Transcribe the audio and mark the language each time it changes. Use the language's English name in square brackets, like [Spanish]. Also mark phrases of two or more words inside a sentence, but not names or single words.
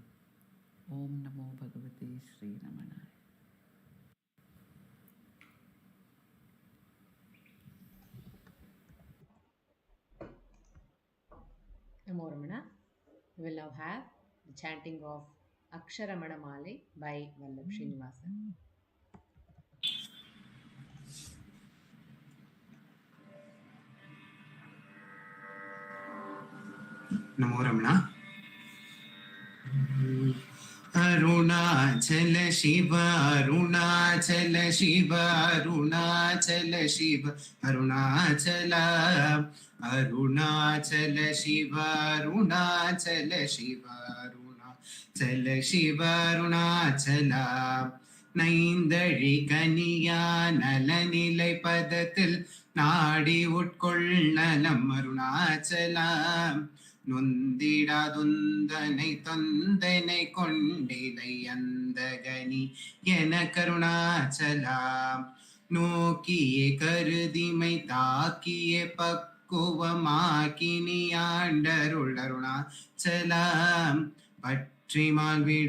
[Sanskrit] ॐ नमो भगवते श्री रमणाय. नमो रमण. [English] We will now have the chanting of Aksharamanamalai by Vallabh Srinivasan. [Sanskrit] नमो रमण. अरुणाचल शिव, अरुणाचल शिव, अरुणाचल शिव, अरुणाचल, अरुणाचल शिव, अरुणाचल शिव, अरुणाचल शिव, अरुणाचल. [Tamil] நைந்தழி கனியா நலநிலை பதத்தில் நாடி உட்கொள்ளலம் அருணாச்சலம் நொந்திடாதுந்தனை தொந்தனை கொண்டிலை அந்த கனி என கருணாச்சலாம் நோக்கிய கருதிமை தாக்கிய பக்குவமாக்கினி ஆண்டருள் அருணாச்சலாம் பற்றிமால்